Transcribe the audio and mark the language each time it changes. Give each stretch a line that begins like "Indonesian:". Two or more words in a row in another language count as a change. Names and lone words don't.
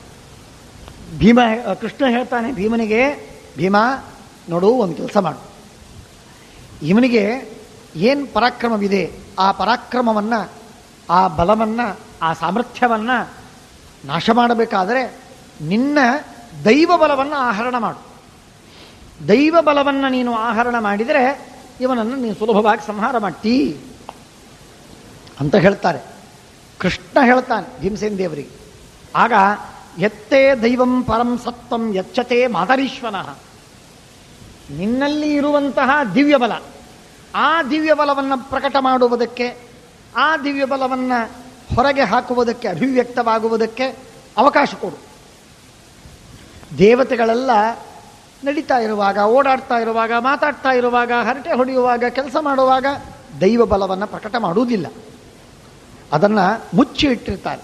Kannada: ಕೃಷ್ಣ ಹೇಳ್ತಾನೆ ಭೀಮನಿಗೆ, ಭೀಮ ನೋಡು, ಒಂದು ಕೆಲಸ ಮಾಡು, ಇವನಿಗೆ ಏನು ಪರಾಕ್ರಮವಿದೆ ಆ ಪರಾಕ್ರಮವನ್ನು, ಆ ಬಲವನ್ನು, ಆ ಸಾಮರ್ಥ್ಯವನ್ನು ನಾಶ ಮಾಡಬೇಕಾದರೆ ನಿನ್ನ ದೈವ ಬಲವನ್ನು ಆಹರಣ ಮಾಡು. ದೈವ ಬಲವನ್ನು ನೀನು ಆಹರಣ ಮಾಡಿದರೆ ಇವನನ್ನು ನೀನು ಸುಲಭವಾಗಿ ಸಂಹಾರ ಮಾಡ್ತೀ ಅಂತ ಹೇಳ್ತಾರೆ. ಕೃಷ್ಣ ಹೇಳ್ತಾನೆ ಭೀಮಸೇನ ದೇವರಿಗೆ. ಆಗ
Sanskrit: ಎತ್ತೇ ದೈವಂ ಪರಂ ಸತ್ವಂ ಯಚ್ಚತೆ ಮಾತರೀಶ್ವನಃ.
Kannada: ನಿನ್ನಲ್ಲಿ ಇರುವಂತಹ ದಿವ್ಯ ಬಲ, ಆ ದಿವ್ಯ ಬಲವನ್ನು ಪ್ರಕಟ ಮಾಡುವುದಕ್ಕೆ, ಆ ದಿವ್ಯ ಬಲವನ್ನು ಹೊರಗೆ ಹಾಕುವುದಕ್ಕೆ, ಅಭಿವ್ಯಕ್ತವಾಗುವುದಕ್ಕೆ ಅವಕಾಶ ಕೊಡು. ದೇವತೆಗಳೆಲ್ಲ ನಡೀತಾ ಇರುವಾಗ, ಓಡಾಡ್ತಾ ಇರುವಾಗ, ಮಾತಾಡ್ತಾ ಇರುವಾಗ, ಹರಟೆ ಹೊಡೆಯುವಾಗ, ಕೆಲಸ ಮಾಡುವಾಗ ದೈವ ಬಲವನ್ನು ಪ್ರಕಟ ಮಾಡುವುದಿಲ್ಲ, ಅದನ್ನು ಮುಚ್ಚಿ ಇಟ್ಟಿರ್ತಾರೆ.